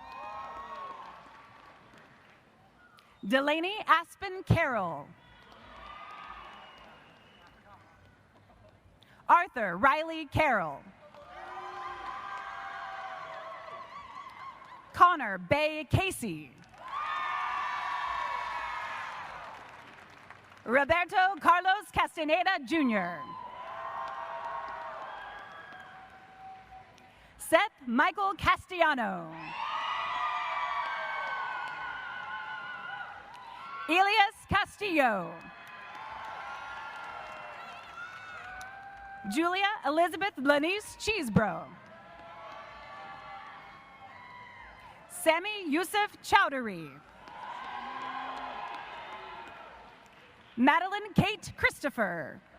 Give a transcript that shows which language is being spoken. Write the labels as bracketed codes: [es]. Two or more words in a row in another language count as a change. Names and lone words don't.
[en] Delaney Aspen Carroll. Arthur Riley Carroll. Connor Bay Casey. Roberto Carlos Castaneda Jr. Seth Michael Castellano. Elias Castillo. Julia Elizabeth Lanice Cheesebro. Sammy Yusuf Chowdhury. Madeline Kate Christopher.